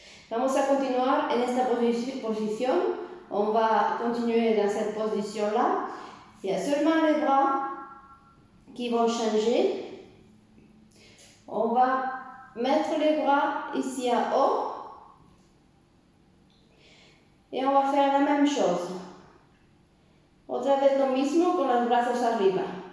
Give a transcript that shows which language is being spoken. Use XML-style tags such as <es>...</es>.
<es>Vamos a continuar en esta posición.</es> <fr>On va continuer dans cette position-là. Il y a seulement les bras qui vont changer. On va mettre les bras ici en haut. Et on va faire la même chose.</fr> <es>Otra vez lo mismo con los brazos arriba.</es>